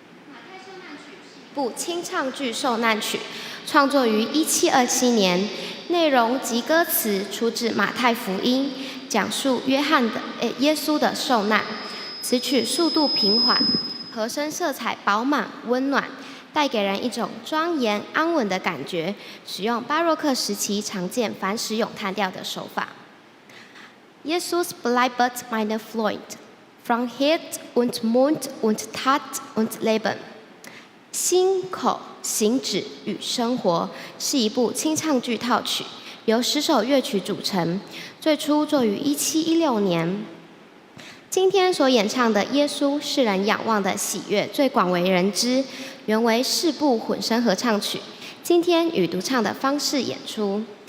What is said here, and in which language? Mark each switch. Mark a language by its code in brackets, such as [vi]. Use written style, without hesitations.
[zh] 马太受难曲是一部清唱剧受难曲，创作于1727年，内容及歌词出自马太福音，讲述耶稣的受难。此曲速度平缓，和声色彩饱满温暖，带给人一种庄严安稳的感觉，使用巴洛克时期常见凡使咏叹调的手法。 [de] Jesus bleibt meine Freund, von Herz und Mund und Tat und Leben。 [zh] 心、口、行止与生活是一部清唱剧套曲，由10首乐曲组成，最初作于1716年。今天所演唱的《耶稣世人仰望的喜悦》最广为人知，原为4部混声合唱曲，今天以独唱的方式演出。